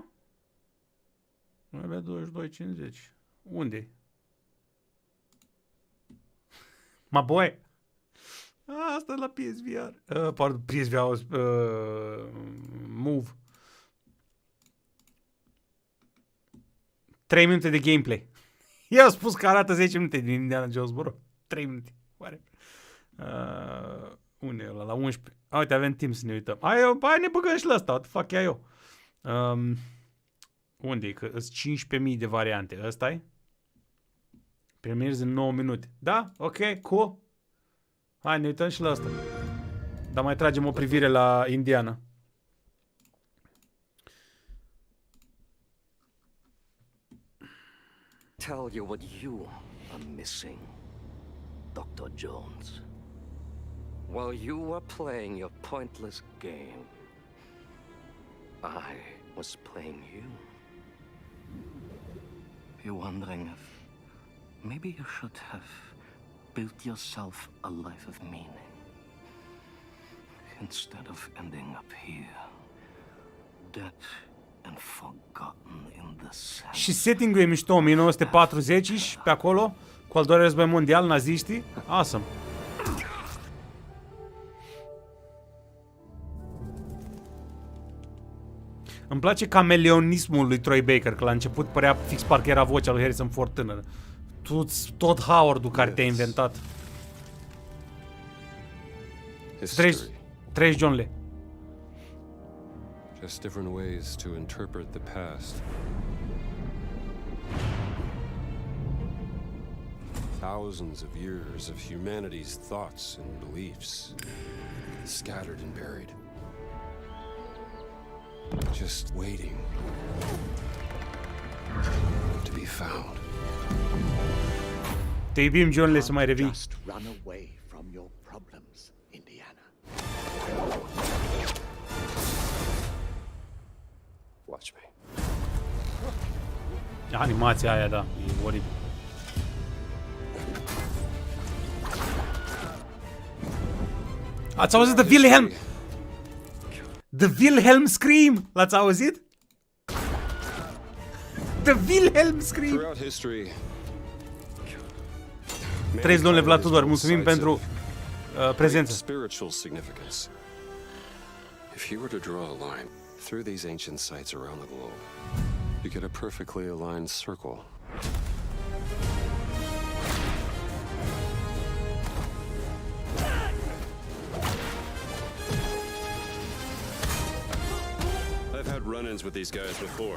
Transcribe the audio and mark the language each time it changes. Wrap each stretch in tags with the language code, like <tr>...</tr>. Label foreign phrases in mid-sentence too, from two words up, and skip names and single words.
<ro>Mai avea 22.50. Unde?</ro> <en>My boy.</en> <ro>Asta e la PSVR. Pardon, PSVR. Move. 3 minute de gameplay. I-au spus că arată 10 minute din Indiana Jones, bă, 3 minute. Oare? Unde e ăla? La 11. Uite, avem timp să ne uităm. Hai ne băgăm și la asta.</ro> <en>What the fuck</en> <ro>e eu? Unde e? Că sunt 15.000 de variante. Ăsta-i? Premierzi în 9 minute. Da?</ro> <en>Ok, cool.</en> <ro>Hai, ne uităm și la asta. Dar mai tragem o privire la Indiana.</ro> <en>Tell you what you are missing, Dr. Jones. While you were playing your pointless game, I was playing you. You're wondering if maybe you should have built yourself a life of meaning instead of ending up here, dead and forgotten in the sand.</en> <ro>Și setting-ul e mișto, 1940 pe acolo, cu al doilea război mondial, naziștii.</ro> <en>Awesome.</en> <ro>Îmi place cameleonismul lui Troy Baker, că la început părea fix parcă era vocea lui Harrison Ford tânără. Tot Howard-ul care te-a inventat. 30 John Lee.</ro> <en>Just different ways to interpret the past. Thousands of years of humanity's thoughts and beliefs, scattered and buried. Just waiting to be found.</en> <ro>Te iubim, John Lee, să mai revii.</ro> <en>Just run away from your problems, Indiana. Watch me.</en> <ro>Animația aia, da, e oribil. Ați auzit de Wilhelm?</ro> <en>The Wilhelm Scream!</en> <ro>L-ați auzit?</ro> <en>The Wilhelm Scream! Throughout history,</en> <ro>30 domnule Vlad Tudor, mulțumim pentru prezență.</ro> <en>Spiritual significance. If you were to draw a line through these ancient sites around the globe, you get a perfectly aligned circle. I've had run-ins with these guys before.</en>